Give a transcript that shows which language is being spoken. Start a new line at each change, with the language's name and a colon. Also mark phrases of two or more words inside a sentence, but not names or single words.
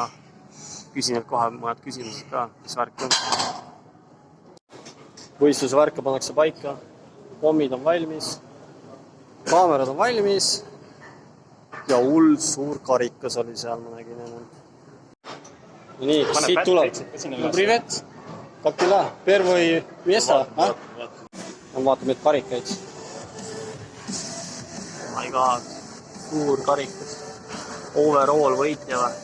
Estonian: Küsin kohe mõned küsimused ka, mis värk on. Võistluse värka pannakse paika. Pommid on valmis. Kaamerad on valmis. Ja suur karikas oli seal, ma nägin enam. Nii, siit tuleb.
Russian: Ну привет. Как дела? Первое место, а?
Estonian: Ma vaatan neid karikaid.
English: My god,
Estonian: suur karikas. Overall võitja või?